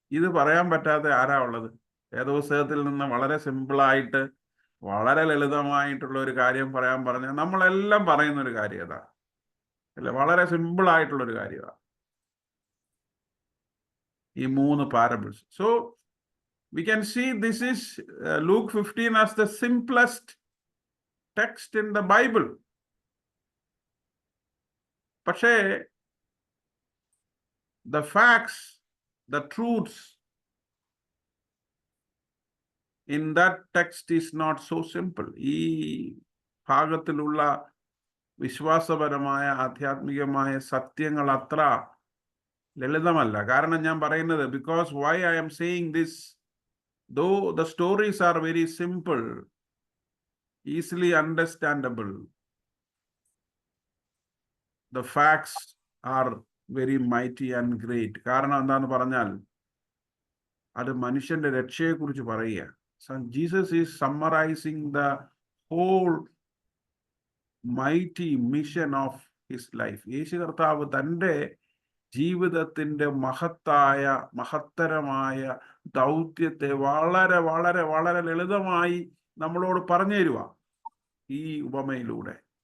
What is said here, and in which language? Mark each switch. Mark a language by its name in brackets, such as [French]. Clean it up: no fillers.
[Malayalam] ഇത് പറയാൻ പറ്റാത്ത ആരാ ഉള്ളത്? വേദപുസ്തകത്തിൽ നിന്ന് വളരെ സിമ്പിളായിട്ട് വളരെ ലളിതമായിട്ടുള്ള ഒരു കാര്യം പറയാൻ പറഞ്ഞാൽ നമ്മളെല്ലാം പറയുന്ന ഒരു കാര്യം അതാ അല്ലെ? വളരെ സിമ്പിളായിട്ടുള്ളൊരു കാര്യമാണ് ഈ 3 parables. [English] So we can see this is Luke 15 as the simplest text in the Bible. [Malayalam] പക്ഷേ [English] the facts, the truths in that text is not so simple. [Malayalam] ഈ ഭാഗത്തിലുള്ള വിശ്വാസപരമായ ആധ്യാത്മികമായ സത്യങ്ങൾ അത്ര ലളിതമല്ല. കാരണം ഞാൻ പറയുന്നത്, [English] because why I am saying this, though the stories are very simple, easily understandable, the facts are very mighty and great. [Malayalam] കാരണം എന്താന്ന് പറഞ്ഞാൽ അത് മനുഷ്യന്റെ രക്ഷയെക്കുറിച്ച് പറയുക. [English] So Jesus is summarizing the whole mighty mission of his life. [Malayalam] യേശു കർത്താവ് തൻ്റെ ജീവിതത്തിന്റെ മഹത്തരമായ ദൗത്യത്തെ വളരെ വളരെ വളരെ ലളിതമായി നമ്മളോട് പറഞ്ഞു തരുക ഈ ഉപമയിലൂടെ.